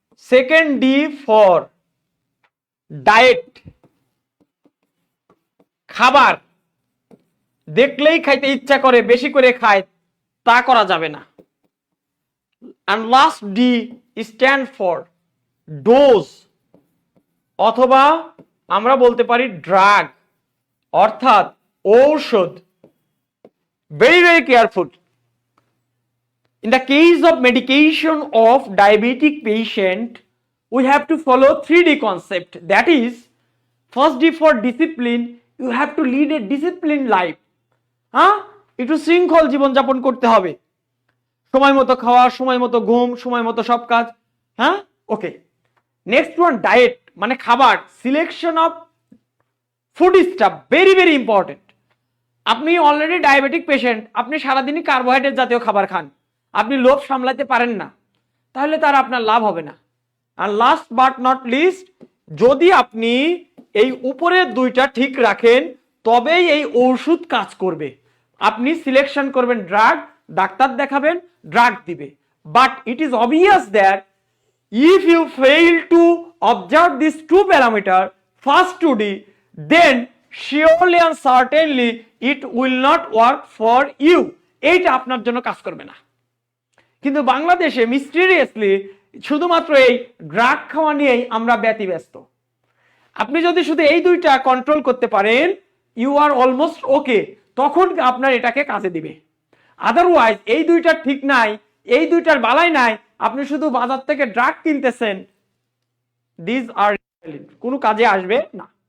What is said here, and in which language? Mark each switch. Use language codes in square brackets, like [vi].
[en] second D for diet, [bn] খাবার দেখলেই খাইতে ইচ্ছা করে, বেশি করে খায়, তা করা যাবে না। [en] and last D stand for dose, [bn] অথবা আমরা বলতে পারি ড্রাগ, অর্থাৎ ঔষধ। [en] very careful. In the case of medication of diabetic patient, we have to follow 3D concept. That is, first D for discipline, you have to lead a disciplined life. [bn] একটু শৃঙ্খল জীবনযাপন করতে হবে, সময় মতো খাওয়া, সময় মতো ঘুম, সময় মতো সব কাজ। ওকে। নেক্সট ওয়ান ডায়েট, মানে খাবার। [en] Selection of food stuff very important. [bn] আপনি অলরেডি ডায়াবেটিক পেশেন্ট, আপনি সারাদিনই কার্বোহাইড্রেট জাতীয় খাবার খান, আপনি লোভ সামলাতে পারেন না, তাহলে তার আপনার লাভ হবে না। আর [en] last but not least, [bn] যদি আপনি এই উপরের দুইটা ঠিক রাখেন, তবেই এই ওষুধ কাজ করবে। আপনি সিলেকশন করবেন ড্রাগ, ডাক্তার দেখাবেন, ড্রাগ দিবে। [en] But it is obvious that if you fail to observe these two parameters, first 2D, then surely and certainly it will not work for you. [bn] এইটা আপনার জন্য কাজ করবে না। কিন্তু বাংলাদেশে মিস্টিরিয়াসলি শুধুমাত্র এই ড্রাগ খাওয়া নিয়েই আমরা ব্যতিব্যস্ত। আপনি যদি শুধু এই দুইটা কন্ট্রোল করতে পারেন, [en] you are almost okay, [bn] তখন আপনার এটাকে কাজে দিবে। আদারওয়াইজ এই দুইটা ঠিক নাই, এই দুইটার বালাই নাই, আপনি শুধু বাজার থেকে ড্রাগ কিনতেছেন, দিস আর কোনো কাজে আসবে না।